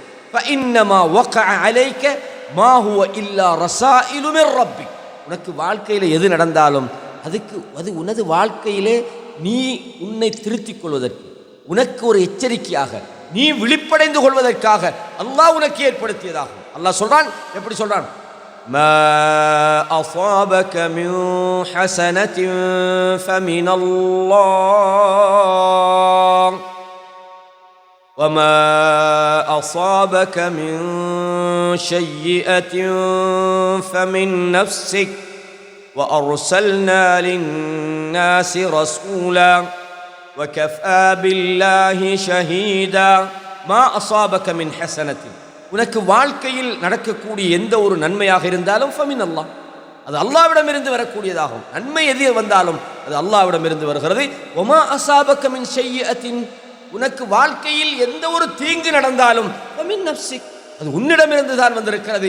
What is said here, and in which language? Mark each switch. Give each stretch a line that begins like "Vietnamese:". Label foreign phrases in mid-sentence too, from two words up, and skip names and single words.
Arabic: فإنما وقع عليك ما هو إلا رسائل من ربك,
Tamil: உனக்கு வாழ்க்கையில் எது நடந்தாலும் அது உனது வாழ்க்கையிலே நீ உன்னை திருத்திக் கொள்வதற்கு, உனக்கு ஒரு எச்சரிக்கையாக, நீ விழிப்படைந்து கொள்வதற்காக அல்லாஹ் உனக்கு ஏற்படுத்தியதாகும். அல்லாஹ் சொல்றான், எப்படி சொல்றான்?
Arabic: ما أصابك من حسنة فمن الله وما أصابك من سيئة فمن نفسك وأرسلنا للناس رسولا وكفى بالله شهيدا ما أصابك من حسنة.
Tamil: உனக்கு வாழ்க்கையில் நடக்கக்கூடிய எந்த ஒரு நன்மையாக இருந்தாலும்
Arabic: فمن الله,
Tamil: அது அல்லாஹ்விடமிருந்து வரக்கூடியதாகும். நன்மை எது வந்தாலும் அது அல்லாஹ்விடமிருந்து வருகிறது.
Arabic: وما أصابك من سيئة,
Tamil: உனக்கு வாழ்க்கையில் எந்த ஒரு தீங்கு நடந்தாலும்
Arabic: فمن نفسك,
Tamil: அது உன்னிடமிருந்து தான் வந்திருக்கிறது.